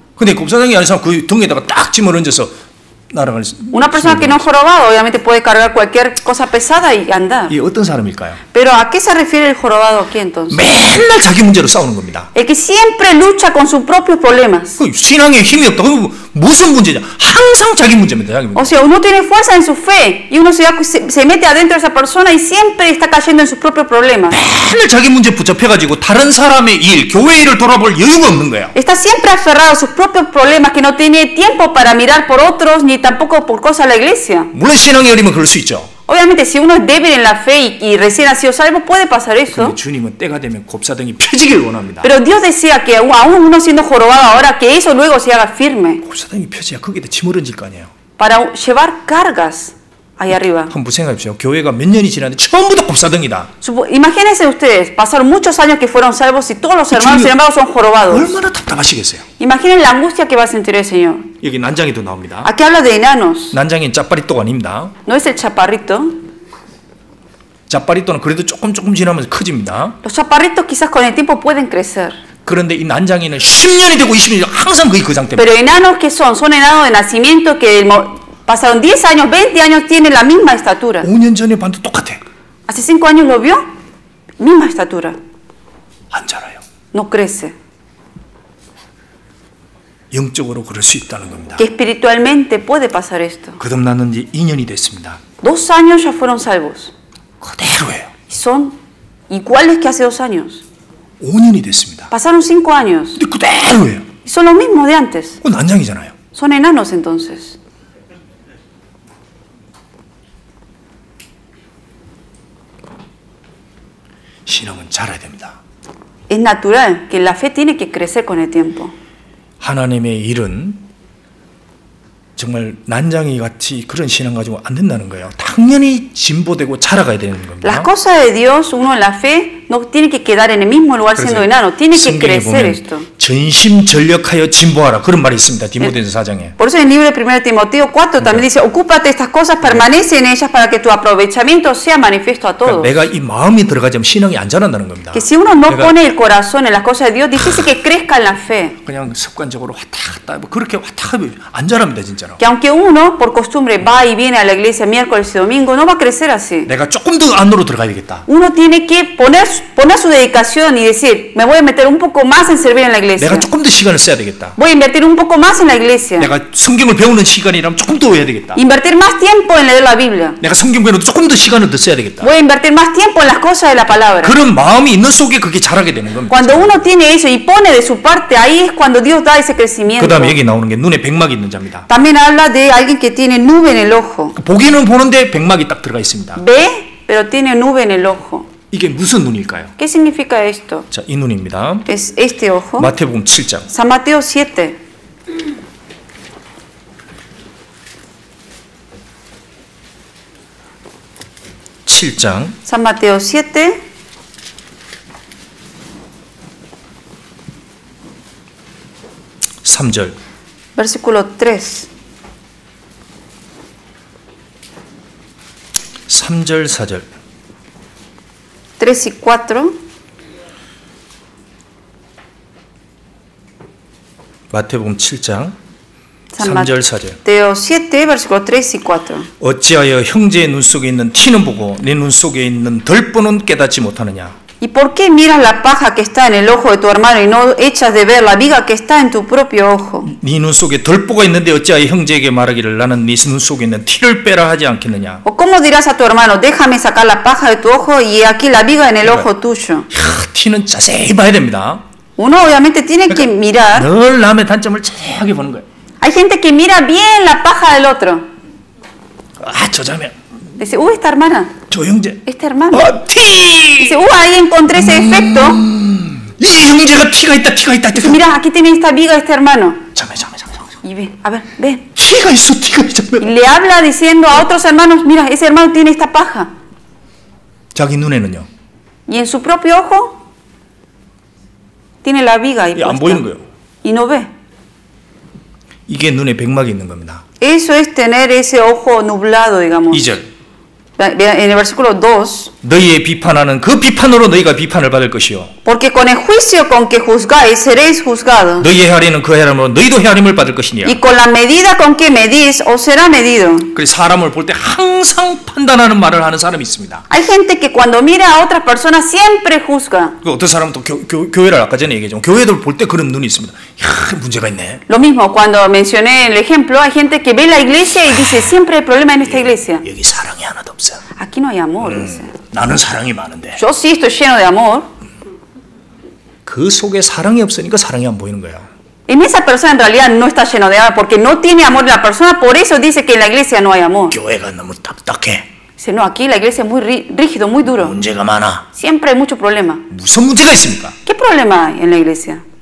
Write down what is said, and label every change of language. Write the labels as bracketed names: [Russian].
[Korean] 근데 곱사등이 아닌 사람 그 등에다가 딱 짐을 얹어서 날아갈 수. [Spanish] Una persona que no es jorobado obviamente puede cargar cualquier cosa pesada y andar. [Korean] 이게 어떤 사람일까요? [Spanish] Pero ¿a qué se refiere el jorobado aquí entonces? [Korean] 맨날 자기 문제로 싸우는 겁니다. [Spanish] El que siempre lucha con sus propios problemas. [Korean] 그 신앙에 힘이 없다. 그럼 무슨 문제냐? 항상 자기 문제입니다. 자기 문제. [Spanish] O sea, uno tiene fuerza en su fe y uno se mete adentro de esa persona y siempre está cayendo en sus propios problemas. [Korean] 맨날 자기 문제 붙잡혀가지고 다른 사람의 일, 교회 일을 돌아볼 여유가 없는 거야. [Spanish] Está siempre aferrado a sus propios problemas, que no tiene tiempo para mirar por otros ni tampoco por cosas de la iglesia. [Korean] 물론 신앙이 어리면 그럴 수 있죠. [Spanish] Obviamente, si uno es débil en la fe y recién ha sido salvo, puede pasar eso. [Korean] 근데 주님은 때가 되면 곱사등이 펴지길 원합니다. [Spanish] Pero Dios desea que aún uno siendo jorobado ahora, que eso luego se haga firme [Korean] 곱사등이 펴져야 거기다 짐을 얹을 거 아니에요. [Spanish] para llevar cargas ahí arriba. [Korean] 한번 생각해보세요. 교회가 몇 년이 지났는데 처음부터 곱사등이다. [Spanish] Imagínense ustedes, pasaron muchos años que fueron salvos y todos los hermanos, sin embargo, son jorobados. [Korean] 얼마나 답답하시겠어요. [Spanish] Imaginen la angustia que va a sentir el Señor. [Korean] 여기 난장이도 나옵니다. [Spanish] Aquí habla de enanos, [Korean] 난장인 짜파리또가 아닙니다. [Spanish] no es el chaparrito. [Korean] 짜파리또는 그래도 조금 지나면서 커집니다. [Spanish] Los chaparritos quizás con el tiempo pueden crecer. [Korean] 그런데 이 난장이는 10년이 되고 20년이 되고 항상 거의 그 상태입니다. [Spanish] Pero enanos que son enanos de nacimiento que pasaron 10 años, 20 años, tienen la misma estatura. [Korean] 5년 전에 봐도 똑같아. [Spanish] Hace 5 años lo vio, misma estatura, [Korean] 안 자라요. [Spanish] no crece. [Korean] 영적으로 그럴 수 있다는 겁니다. [Spanish] Que espiritualmente puede pasar esto. [Korean] 거듭났는 지 2년이 됐습니다. [Spanish] 2 años ya fueron salvos. [Korean] 그대로예요. [Spanish] Y son iguales que hace 2 años. [Korean] 5년이 됐습니다. [Spanish] Pasaron 5 años. [Korean] 근데 그대로예요. [Spanish] Y son los mismos de antes. [Korean] 그건 난장이잖아요. [Spanish] Son enanos entonces. [Korean] 신앙은 자라야 됩니다. [Spanish] Es natural que la fe tiene que crecer con el tiempo. [Korean] 하나님의 일은 정말 난장이 같이 그런 신앙 가지고 안 된다는 거예요. 당연히 진보되고 자라가야 되는 겁니다. [Spanish] Las cosas de Dios, uno en la fe, no tiene que quedar en el mismo lugar siendo enano. Tiene que [Korean] 성경에 [Spanish] crecer [Korean] 보면 [Spanish] esto. [Korean] 전심전력하여 진보하라 그런 말이 있습니다. 디모데전서 4장에. [Spanish] Por eso en el libro de 1 Timoteo 4 también dice, ocúpate de estas cosas, permanece en ellas para que tu aprovechamiento sea manifiesto a todos. [Korean] 내가 이 마음이 들어가자면 신앙이 안 자란다는 겁니다. [Spanish] Que si uno no pone el corazón en las cosas de Dios, difícil que crezca en la fe. [Korean] 그냥 습관적으로 왔다 갔다 그렇게 왔다 하면 안 자랍니다 진짜로. [Spanish] Que aunque uno por costumbre va y viene a la iglesia miércoles y domingo, no va a crecer así. [Korean] 내가 조금 더 안으로 들어가야 되겠다. [Spanish] Uno tiene que poner su dedicación y decir, me voy a meter un poco más en servir en la iglesia. [Korean] 내가 조금 더 시간을 써야 되겠다. [Spanish] Voy a invertir un poco más en la iglesia. [Korean] 내가 성경을 배우는 시간이라면 조금 더 해야 되겠다. [Spanish] Invertir más tiempo en leer la Biblia. [Korean] 내가 성경 배우는 조금 더 시간을 더 써야 되겠다. [Spanish] Voy a invertir más tiempo en las cosas de la palabra. [Korean] 그런 마음이 있는 속에 그게 자라게 되는 겁니다. [Spanish] Cuando uno tiene eso y pone de su parte, ahí es cuando Dios da ese crecimiento. [Korean] 그다음에 여기 나오는 게 눈에 백막이 있는 자입니다. [Spanish] También habla de alguien que tiene nube en el ojo. [Korean] 보기는 보는데 백막이 딱 들어가 있습니다. [Spanish] Ve, pero tiene nube en el ojo. [Korean] 이게 무슨 눈일까요? [Spanish] ¿Qué significa esto? [Korean] 자, 이 눈입니다. [Spanish] Es este ojo. [Korean] 마태복음 7장. [Spanish] San Mateo 7. San Mateo 7. Versículo 3. [Korean] 3절 4절 [Spanish] 3 y 4. [Korean] 마태복음 7장 [Spanish] San [Korean] 3절 4절 [Spanish] Mateo 7, versículo 3 y 4. [Korean] 어찌하여 형제의 눈 속에 있는 티는 보고 내 눈 속에 있는 덜보는 깨닫지 못하느냐? [Spanish] ¿Y por qué miras la paja que está en el ojo de tu hermano y no echas de ver la viga que está en tu propio ojo? [Korean] 네 눈 속에 덜보가 있는데 어찌하여 형제에게 말하기를 나는 네 눈 속에 있는 티를 빼라 하지 않겠느냐? [Spanish] ¿O cómo dirás a tu hermano, déjame sacar la paja de tu ojo y aquí la viga en el ojo tuyo? [Korean] 티는 자세히 봐야 됩니다. [Spanish] Uno obviamente tiene que mirar. [Korean] 늘 남의 단점을 자세하게 보는 거예요. [Spanish] Hay gente que mira bien la paja del otro. [Korean] 아, 저 자매 [Spanish] Dice, esta hermana, [Korean] 저 형제. [Spanish] esta hermana. [Korean] 티! [Spanish] Dice, ahí encontré ese efecto. [Korean] 이 형제가 티가 있다. [Spanish] Dice, mira, aquí tiene esta viga este hermano. [Korean] 잠깐만. [Spanish] Y ve, a ver, ve. [Korean] 티가 있어. [Spanish] Y le habla diciendo a otros hermanos, mira, ese hermano tiene esta paja. [Korean] 자기 눈에는요. [Spanish] Y en su propio ojo tiene la viga ahí [Korean] 안 [Spanish] puesta. [Korean] 보이는 거예요. [Spanish] Y no ve. [Korean] 이게 눈에 백막이 있는 겁니다. [Spanish] Eso es tener ese ojo nublado, digamos. [Korean] 2절. [Spanish] En el versículo 2. [Korean] 너희의 비판하는 그 비판으로 너희가 비판을 받을 것이요. [Spanish] Porque con el juicio con que juzgáis seréis juzgados. [Korean] 너희의 헤아리는 그 헤아림으로 너희도 헤아림을 받을 것이니라. [Spanish] Y con la medida con que medís os será medido. [Korean] 그래서 사람을 볼 때 항상 판단하는 말을 하는 사람이 있습니다. [Spanish] Hay gente que cuando mira a otras personas siempre juzga. [Korean] 그 어떤 사람은 또 교회를 아까 전에 얘기했지만 교회들 볼 때 그런 눈이 있습니다. 야, 문제가 있네. [Spanish] Lo mismo cuando mencioné el ejemplo, hay gente que ve la iglesia y dice siempre hay problema en esta iglesia. [Korean] 여기 사랑이 하나도 없어. [Spanish] Aquí no hay amor. Dice. [Korean] 나는 사랑이 많은데. [Spanish] Yo sí estoy lleno de amor. [Korean] 그 속에 사랑이 없으니까 사랑이 안 보이는 거예요. [Spanish] En esa persona en realidad no está lleno de amor porque no tiene amor en la persona, por eso dice que en la iglesia no hay amor. [Korean] 교회가 너무 딱딱해. [Spanish] Dice, no, aquí la iglesia es muy rígido, muy duro. [Korean] 문제가 많아. [Spanish] Siempre hay mucho problema. [Korean] 무슨 문제가 있습니까? [Spanish] ¿Qué problema hay en la iglesia?